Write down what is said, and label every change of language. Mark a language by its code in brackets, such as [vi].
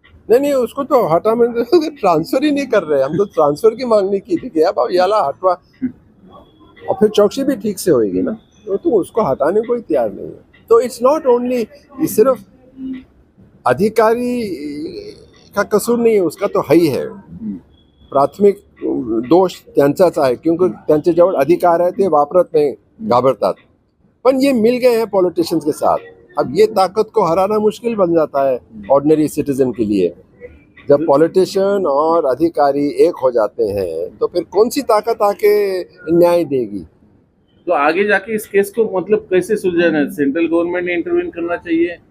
[hi] नहीं, उसको तो हटा में ट्रांसफर ही नहीं कर रहे. हम तो ट्रांसफर की मांगनी की थी कि [mr] अब याला हटवा, [hi] और फिर चौकसी भी ठीक से होगी ना, तो उसको हटाने को ही तैयार नहीं है. तो [en] it's not only, [hi] सिर्फ अधिकारी का कसूर नहीं है, उसका तो है ही है. [mr] प्राथमिक दोष त्यांचाच आहे, क्योंकि त्यांच्याजवळ अधिकार आहे, ते वापरत नाही, घाबरतात. [hi] पण ये मिल गए हैं पॉलिटिशियंस के साथ. अब ये ताकत को हराना मुश्किल बन जाता है ऑर्डिनरी सिटीजन के लिए. जब पॉलिटिशियन और अधिकारी एक हो जाते हैं तो फिर कौन सी ताकत आके न्याय देगी. तो आगे जाके इस केस को मतलब कैसे सुलझाना है? सेंट्रल गवर्नमेंट ने इंटरवीन करना चाहिए.